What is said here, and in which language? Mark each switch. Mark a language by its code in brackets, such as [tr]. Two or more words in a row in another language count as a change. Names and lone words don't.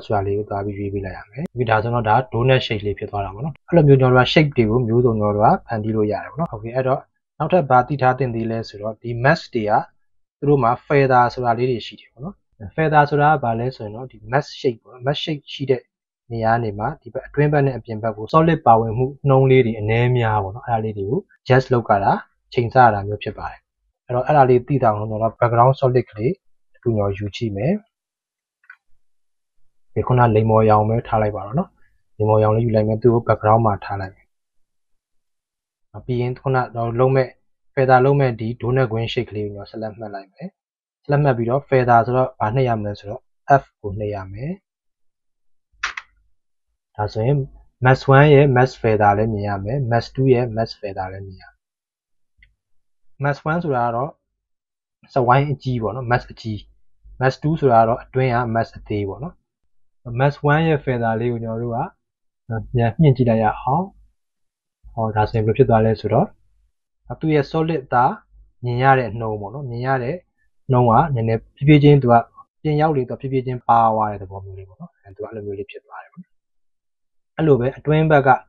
[my] ဆိုတာလေးကိုသွားပြီးရွေးပေးလိုက်ရမယ်ပြီးဒါဆိုတော့ဒါ [en] donut shape [my] လေးဖြစ်သွားတာပေါ့နော်အဲ့လိုမျိုးကျွန်တော်တို့က shape တွေကိုမျိုးစုံကျွန်တော်တို့ကဖန်တီးလို့ရတယ်ပေါ့နော် okay အဲ့တော့နောက်ထပ်ဘာသိထားသင့်သေးလဲဆိုတော့ဒီ mask တွေကသူတို့မှာ feather ဆိုတာလေးတွေရှိတယ်ပေါ့နော် feather ဆိုတာကဘာလဲဆိုရင်တော့ဒီ [en] mask shape [my] ပေါ့နော် [en] mask shape [my] ရှိတဲ့နေရာနေမှာဒီဘက်အတွင်းဘက်နဲ့အပြင်ဘက်ကို solid ပါဝင်မှုနှုံးလေးတွေအနည်းများပေါ့နော်အဲ့ဒါလေးတွေကို just လောက်ကြတာချိန်ဆရတာမျိုးဖြစ်ပါတယ်အဲ့တော့အဲ့ဒါလေးသိတာအောင်ကျွန်တော် [en] background solid [my] ကလေးတစ်ခုကျွန်တော်ယူကြည့်မယ် ဒီခုနလိမ်မော်ရောင်ပဲထားလိုက်ပါတော့နော်လိမ်မော်ရောင်လေးယူလိုက်မယ်သူ့ကို background မှာထားလိုက်မယ်ပြီးရင်ခုနတော့လုံးမဲ့ feather လုံးမဲ့ဒီ [en] donut green shade [my] ကလေးကိုကျွန်တော် select မှတ်လိုက်မယ် select မှတ်ပြီးတော့ feather ဆိုတော့ဘာနှိပ်ရမလဲဆိုတော့ F ကိုနှိပ်ရမယ်ဒါဆိုရင် mask 1ရဲ့ [en] mask feather [my] လည်းမြင်ရမယ် mask 2ရဲ့ [en] mask feather [my] လည်းမြင်ရမယ် mask 1ဆိုတာကတော့ [en] set wine [my] အကြီးပေါ့နော် mask အကြီး mask 2ဆိုတာကတော့အတွင်းက mask အသေးပေါ့နော် mask 1ရဲ့ feather လေးကိုကျွန်တော်တို့ကပြန်မြင့်ကြည့်လိုက်ရအောင်ဟောဒါဆိုရင်ဘယ်လိုဖြစ်သွားလဲဆိုတော့သူ့ရဲ့ solid သားမြင်ရတဲ့နှုံးပေါ့နော်မြင်ရတဲ့နှုံးကနည်းနည်းဖြည်းဖြည်းချင်းသူကပြင်ရောက်လေတော့ဖြည်းဖြည်းချင်းပါသွားတဲ့သဘောမျိုးလေးပေါ့နော်သူကအဲ့လိုမျိုးလေးဖြစ်သွားတယ်ပေါ့နော်အဲ့လိုပဲအတွင်းဘက်က